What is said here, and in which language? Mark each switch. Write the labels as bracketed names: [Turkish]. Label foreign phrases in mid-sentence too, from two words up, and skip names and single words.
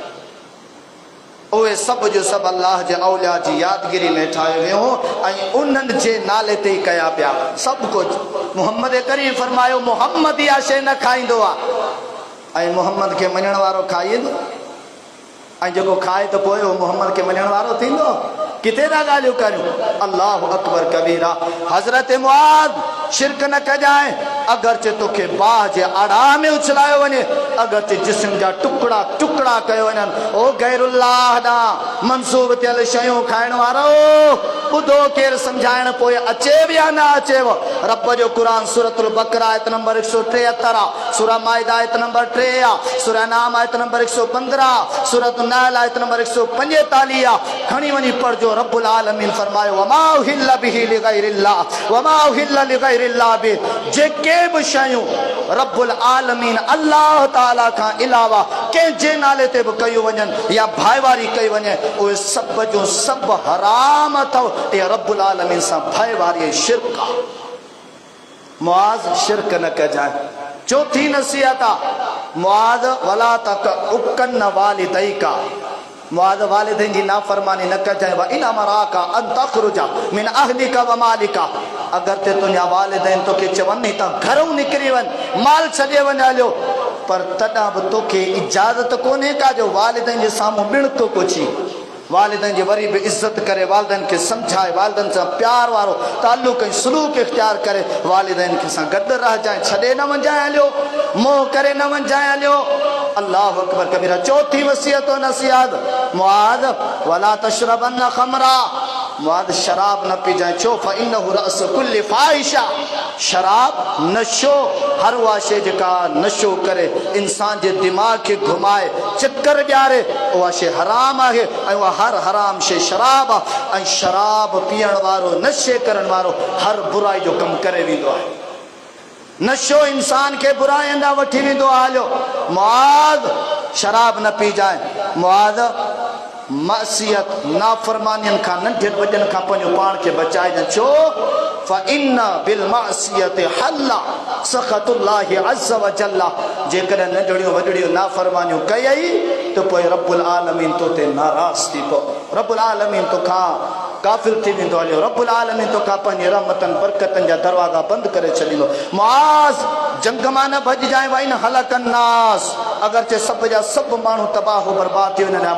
[Sindhi] उहे सभु जो सभु अल्लाह जे औलिया जी यादगिरी में ठाहियो वियो ऐं उन्हनि जे नाले ते ई कया पिया सभु कुझु। मुहम्मद करीम फरमायो मुहम्मद इहा शइ न खाईंदो आहे ऐं मुहम्मद खे मञण वारो खाईंदो, ऐं जेको खाए त पोइ उहो मुहम्मद खे मञण वारो थींदो। किथे था ॻाल्हियूं करियूं? [Arabic] الله أكبر كبيرا. [Sindhi] हज़रत मुआद शिरक न कजाए, अगरचे तोखे बाह जे आड़ा में उछलायो वञे, अगरचे जिस्म जा टुकड़ा टुकड़ा कयो वञनि, ओ गैरुल्लाह ॾांहुं मंसूब थियल शयूं खाइण वारो ॿुधो केरु सम्झाइण पोइ अचेव या न अचेव। रब जो क़ुरान सूरतुल बकरा आयत नंबर 173 आहे, सूरह माइदा आयत नंबर 3 आहे, सूरह नाम आयत नंबर 115, सूरत नाल आयत नंबर 145 आहे। खणी वञी पढ़जो। रब्बुल आलमीन फरमायो [Arabic] وما أهل به لغير الله وما أهل لغير الله [Sindhi] बि, जेके बि शयूं [Arabic] رب العالمين الله تعالى [Sindhi] खां अलावा कंहिंजे नाले ते बि कयूं वञनि या भाईवारी कई वञे, उहे सभु जो सभु हराम अथव। इहा [Arabic] رب العالمين [Sindhi] सां भाईवारी शिरक आहे। मुआज़ शिरक न कजाए। चौथी नसीहत आहे मुआज़ [Arabic] ولا تعقن والديك, [Sindhi] मुआज़ वालिदैन जी नाफरमानी न कजाए। [Arabic] وإن أمراك أن تخرج من أهلك ومالك, [Sindhi] अगर ते तुंहिंजा वालिदैन तोखे चवनि त घरों निकिरी वञ, माल छॾे वञ हलियो, पर तॾहिं बि तोखे इजाज़त कोन्हे का जो वालिदैन जे साम्हूं ॿिणक कुछी, वालिदैन जी वरी बि इज़त करे, वालिदैन खे सम्झाए, वालिदैन सां प्यार वारो ताल्लुक़ ऐं सलूक इख्तियार करे, वालिदैन खे सां गॾु रहिजांइ, छॾे न वञाए हलियो, मोह करे न वञाए हलियो। [Arabic] الله أكبر كبيرا. [Sindhi] चौथी वसियत और नसीहत मुआज़ [Arabic] ولا تشربن خمرا, [Sindhi] मुआज़ शराब न पी जाए। छो? [Arabic] فإنه رأس كل فاحشة, [Sindhi] शराब नशो, हर उहा शइ जेका नशो करे इंसान जे दिमाग़ खे घुमाए चक्कर ॾियारे, उहा शइ हराम आहे ऐं उहा हर हराम शइ शराब आहे। ऐं शराब पीअण वारो, नशे करण वारो हर बुराई जो कमु करे वेंदो आहे। नशो इंसान के बुराई ॾांहुं वठी वेंदो आहे। हलियो मुआज़ शराब न पी जाए। मुआज़ मासियत नाफरमानियन खां, नंढनि वॾनि खां पंहिंजो पाण खे बचाइजनि। छो? [Arabic] فإن بالمعصية حل سخط الله عز وجل, [Sindhi] जेकॾहिं नंढड़ियूं वॾड़ियूं नाफरमानियूं कयई त पोइ [Arabic] رب العالمين [Sindhi] तो ते नाराज़ थी पओ, [Arabic] رب العالمين [Sindhi] तोखां काफ़िर थी वेंदो। हलियो [Arabic] رب العالمين [Sindhi] तोखां पंहिंजी रहमतनि बरकतनि जा दरवाज़ा बंदि करे छॾींदो। मुआज़ जंग मां न भॼजाए। [Arabic] وإن هلك الناس, [Sindhi] अगरचे सभु जा सभु माण्हू तबाह बर्बाद थी वञनि।